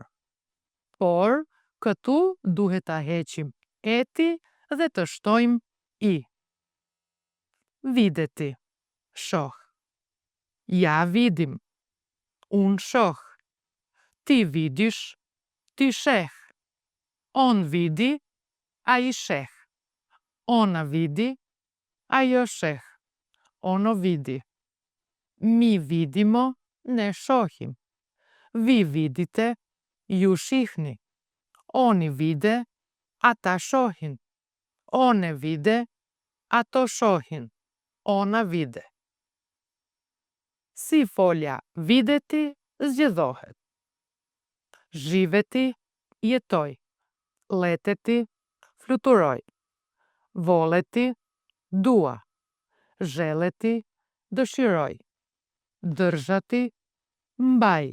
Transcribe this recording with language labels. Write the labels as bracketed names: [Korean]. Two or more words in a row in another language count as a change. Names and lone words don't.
[Albanian] Por, këtu duhet ta heqim eti dhe të shtojmë i. Videti, shoh. [Serbian] Ja vidim, [Albanian] unë shoh. [Serbian] Ti vidish, [Albanian] ti sheh. [Serbian] On vidi, [Albanian] a i sheh. [Serbian] Ona vidi, [Albanian] ajo sheh. [Serbian] Ono vidi. Mi vidimo, [Albanian] ne shohim. [Serbian] Vi vidite, [Albanian] ju shihni. [Serbian] Oni vide, [Albanian] ata shohin. [Serbian] One vide, [Albanian] ato shohin. [Serbian] Ona vide. [Albanian] Si folja videti zgjedhohet. Zhiveti, jetoj. Leteti, fluturoj. Voleti, dua. Zheleti, dëshiroj. Dërzhati, mbaj.